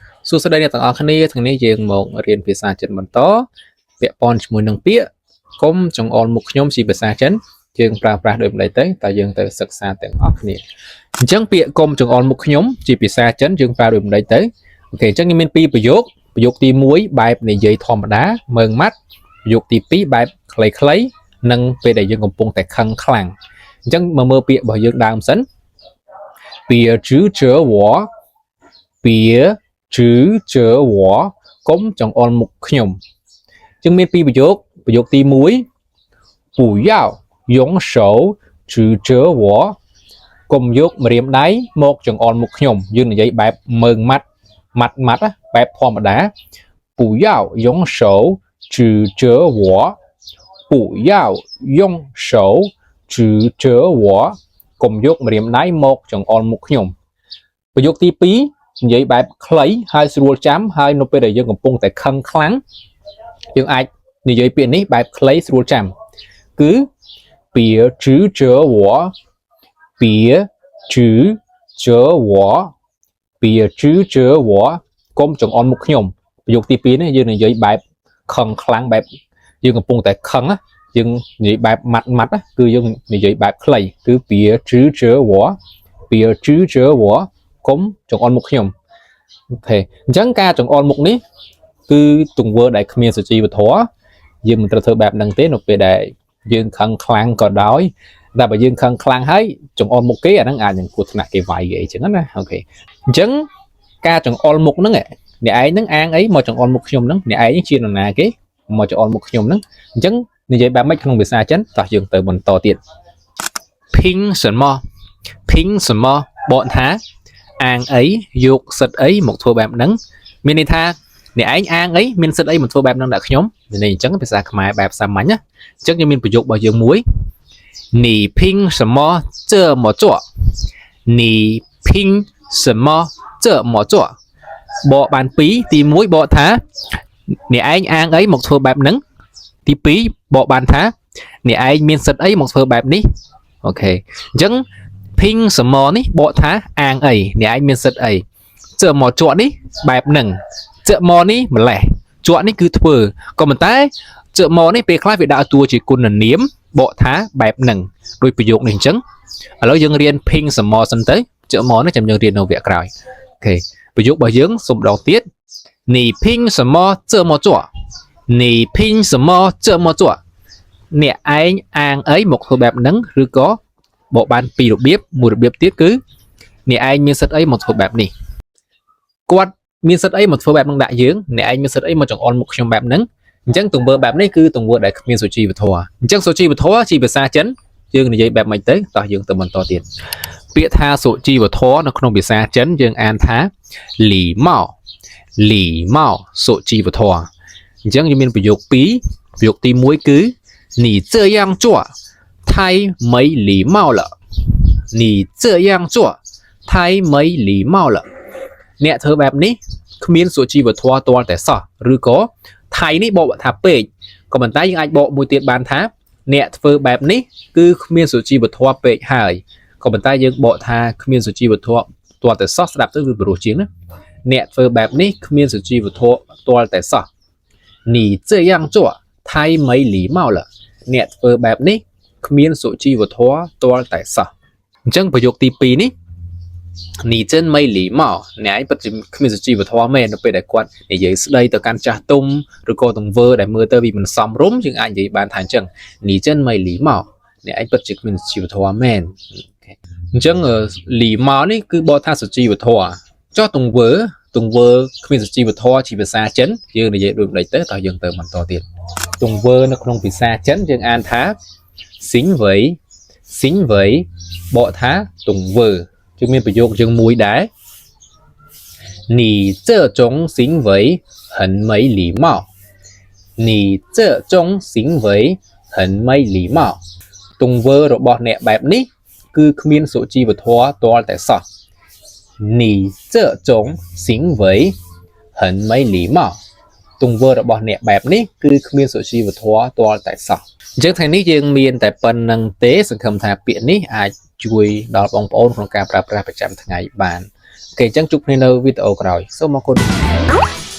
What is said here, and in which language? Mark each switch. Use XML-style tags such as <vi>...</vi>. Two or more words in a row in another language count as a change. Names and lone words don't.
<km>សួស្តីអ្នកទាំងអស់គ្នាថ្ងៃនេះយើងមករៀនភាសាចិនបន្តពាក់ព័ន្ធជាមួយនឹងពាក្យកុំចង្អុលមុខខ្ញុំជាភាសាចិនយើងប្រើប្រាស់ដូចម្ដេចទៅតើយើងទៅសិក្សាទាំងអស់គ្នាអញ្ចឹងពាក្យកុំចង្អុលមុខខ្ញុំជាភាសាចិនយើងប្រើដូចម្ដេចទៅ អូខេអញ្ចឹងមានពីរប្រយោគប្រយោគទី1បែបនិយាយធម្មតាមើងម៉ាត់ប្រយោគទី2បែបខ្លីៗនិងពេលដែលយើងកំពុងតែខឹងខ្លាំងអញ្ចឹងមកមើលពាក្យរបស់យើងដើមសិន</km> <zh>别指责我别指责我</zh> <km>កុំចង្អុលមុខខ្ញុំចឹងមានពីរប្រយោគទី 1</km> <zh>不要用手指责我</zh> <km>កុំយកម្រាមដៃមកចង្អុល មុខខ្ញុំយើងនិយាយបែបមើងម៉ាត់បែបធម្មតា</km> <zh>不要用手指责我不要用手指责我</zh> <km>កុំយកម្រាមដៃមកចង្អុលមុខខ្ញុំប្រយោគទី2និយាយបែបខ្លីហើយស្រួលចាំហើយនៅពេលដែលយើងកំពុងតែខឹងខ្លាំងយើងអាចនិយាយពាក្យនេះបែបខ្លីស្រួលចាំគឺ</km> <zh>别指责我别指责我</zh> <km>别指责我កុំចង្អុលមុខខ្ញុំប្រយោគទី2នេះយើងនិយាយបែបខឹងខ្លាំងបែបយើងកំពុងតែខឹ ងយើងនិយាយបែបម៉ាត់គឺយើងនិយាយបែបខ្លីគឺ</km> <zh>别指责我别指责我</zh> <km>កុំចង្អុលមុខខ្ញុំអូខេអញ្ចឹងការចង្អុលមុខនេះគឺទង្វើដែលគ្មានសុជីវធ ម៌យើងមិនត្រូវធ្វើបែបហ្នឹងទេនៅពេលដែលយើងខឹងខ្លាំងក៏ដោយតែបើយើងខឹងខ្លាំងហើយចង្អុលមុខគេអាហ្នឹងអាចនឹងគ្រោះថ្នាក់គេវាយគេអ ញ្ចឹងណាអូខេអញ្ចឹងការចង្អុលមុខហ្នឹងអ្នកឯងហ្នឹងអាងអីមកចង្អុលមុខខ្ញុំហ្នឹងអ្នកឯងជានរណាគេមកចង្អុលមុខខ្ញុំហ្នឹងអញ្ចឹងនិយាយបែបម៉េចក្នុងភាសាចិនតោះយើងទៅបន្តទៀត</km> <zh>凭什么凭什么</zh> <km>បកថាអាងអីយកសិទ្ធអីមកធ្វើបែបហ្នឹងមានន័យថាអ្នកឯងអាងអីមានសិទ្ធអីមកធ្វើបែបហ្នឹងដាក់ខ្ញុំនេះអញ្ចឹងភាសាខ្មែរបែបសាមញ្ញណាអញ្ចឹងយើងមានប្រយោគរបស់យើងមួយ</km> <zh>你凭什么这么做你凭什么这么做</zh> <km>បកបាន2ទី1បកថាអ្នកឯងអាងអីមកធ្វើបែបហ្នឹងទី2បកបានថាអ្នកឯងមានសិទ្ធ អីមកធ្វើបែបនេះអូខេអញ្ចឹងភីងសមនេះបកថាអាងអីអ្នកឯងមានសិទ្ធអីចើមកជក់នេះបែបហ្នឹងចើមកនេះម្លេះជក់នេះគឺធ្វើក៏ប៉ុន្តែចើមកនេះពេលខ្លះវាដាក់តួជាគុណនាមបកថាបែបហ្នឹងដោយប្រយោគនេះអញ្ចឹងឥឡូវយើងរៀនភីងសមសិនទៅចើមកនេះចាំយើងរៀននៅវគ្គក្រោយអូខេប្រយោគរបស់យើងសូមដងទៀត</km> <zh>你凭什么这么做你凭什么这么做</zh> <km>អ្នកឯងអាងអីមកធ្វើបែបហ្នឹងឬក៏បកបានពីររបៀបមួយរបៀបទៀតគឺអ្នកឯងមានសិទ្ធអីមកធ្វើបែបនេះគាត់មានសិទ្ធអីមកធ្វើបែបហ្នឹងដាក់យើងអ្នកឯងមានសិទ្ធអីមកចង្អុលមុខខ្ញុំបែបហ្នឹងអញ្ចឹងទង្វើបែបនេះគឺទង្វើដែលគ្មានសុជីវធម៌អញ្ចឹងសុជីវធម៌ជាភាសាចិនយើងនិយាយបែបម៉េចទៅតោះយើងទៅបន្តទៀតពាក្យថាសុជីវធម៌នៅក្នុងភាសាចិនយើងអានថាលីម៉ោសុជីវធម៌អញ្ចឹង យើងមានប្រយោគ2ប្រយោគទី1គឺ</km> <zh>你这样做太没礼貌了</zh> <km>你这样做太没礼貌了អ្នកធ្វើបែបនេះគ្មានសុជីវធម៌ទាល់តែសោះឬក៏ថៃនេះបកថាពេកក៏ប៉ុន្តែយើងអាចបកមួយទៀតបានថាអ្នកធ្វើបែបនេះគឺគ្មានសុជីវធម៌ពេកហើយក៏ប៉ុន្តែយើងបកថាគ្មានសុជី វធម៌ទាល់តែសោះស្ដាប់ទៅវាព្រោះជាងណាអ្នកធ្វើបែបនេះគ្មានសុជីវធម៌ទាល់តែសោះ</km> <zh>你这样做太没礼貌了</zh> <km>អ្នកធ្វើបែបនេះគ្មានសុជីវធម៌ទាល់តែសោះអញ្ចឹងប្រយោគទី2នេះ</km> <zh>你真没礼貌</zh> <km>អ្នកឯងពិត ជាគ្មានសុជីវធម៌មែននៅពេលដែលគាត់និយាយស្ដីទៅកាន់ចាស់ទុំឬក៏ទង្វើដែលមើលទៅវាមិនសមរម្យយើងអាចនិយាយបានថាអញ្ចឹង</km> <zh>你真没礼貌</zh> <km>អ្នកឯងពិតជាគ្មានសុជី វធម៌មែនអញ្ចឹងលីម៉ោនេះគឺបកថាសុជីវធម៌ចុះទង្វើគ្មានសុជីវធម៌ជាភាសាចិនយើងនិយាយដូចម្ដេចទៅតោះ យើងទៅបន្តទៀតទង្វើនៅក្នុងភាសាចិនយើងអានថាសិងវៃបកថាទង្វើយើងមានប្រយោគយើង មួយដែរ</km> <zh>你这种行为很没礼貌你这种行为很没礼貌</zh> <km>ទង្វើរបស់អ្នកបែបនេះគឺគ្មានសុជីវធម៌ទាល់តែសោះ</km> <zh>你这种行为很没礼貌</zh> <km>ទង្វើរបស់អ្នកបែបនេះគឺគ្មានសុជីវធម៌ទាល់តែសោះអញ្ចឹងថ្ងៃនេះយើងមានតែប៉ុណ្្នឹងទេសង្ឃឹមថាពាក្យនេះអាចជួយដល់បងប្អូនក្នុងការប្រើប្រាស់ប្រចាំថ្ងៃបានអូខេអញ្ចឹងជួបគ្នានៅវីដេអូក្រោយសូមអរគុណ</km>